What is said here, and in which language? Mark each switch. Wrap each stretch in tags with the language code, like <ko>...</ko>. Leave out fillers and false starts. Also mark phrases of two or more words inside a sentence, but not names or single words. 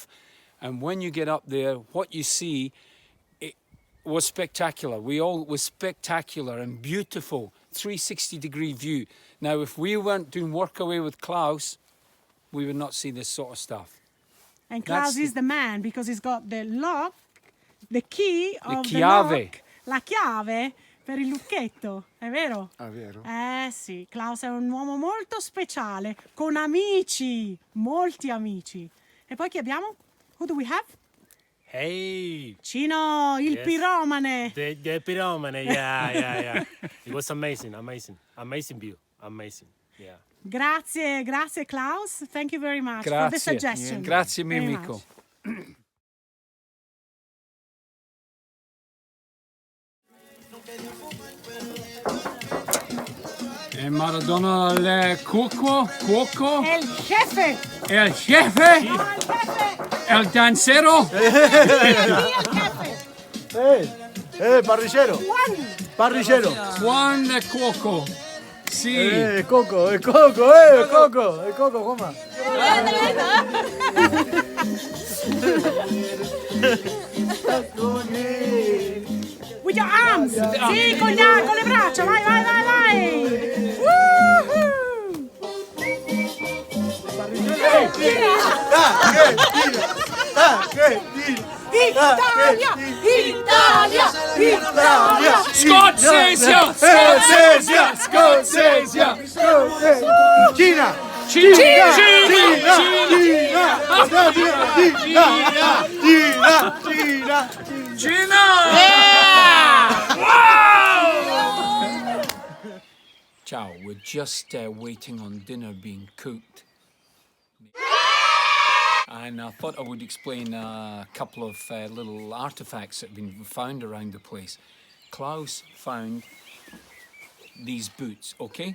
<en>And when you get up there, what you see, it was spectacular. It was spectacular and beautiful, 360-degree view. Now, if we weren't doing work away with Klaus, we would not see this sort of stuff. And Klaus is the man because he's got the lock, the key of the</en> <it>chiave. lock, la chiave per il lucchetto, è vero? Ah, vero? Sì, Klaus è un uomo molto speciale, con amici, molti amici. E poi chi abbiamo?</it> <en>Who do we have? Hey,</en> <it>Cino, il</it> <en>Yes.</en> <it>piromane.</it> <en>the pyromane, yeah. It was amazing view, amazing, yeah.</en> <it>Grazie, grazie Klaus.</it> <en>Thank you very much for the</en> <it>Grazie.</it> <en>suggestion.</en> <it>Grazie, mio</it> <en>Very</en> <it>amico.</it> <en>much.</en> <it>E Maradona il cuoco,</it> <es>El jefe.</es> <it>il jefe,</it> <es>No, el jefe.</es> <it>il dansero. Sì,</it> <es>el jefe. Parricero. Juan. Parricero.</es> <it>Juan il cuoco. Sì. Coco, Coco, come?</it> <en>With your arms.</en> <it>Sì, con le braccia. Vai, vai, vai, vai. Woohoo. Italia, Italia, Italia. Scozia. Cina. Gina. Ciao,</it> <en>we're just waiting on dinner being cooked. And I thought I would explain a couple of little artifacts that have been found around the place. Klaus found these boots, okay?</en>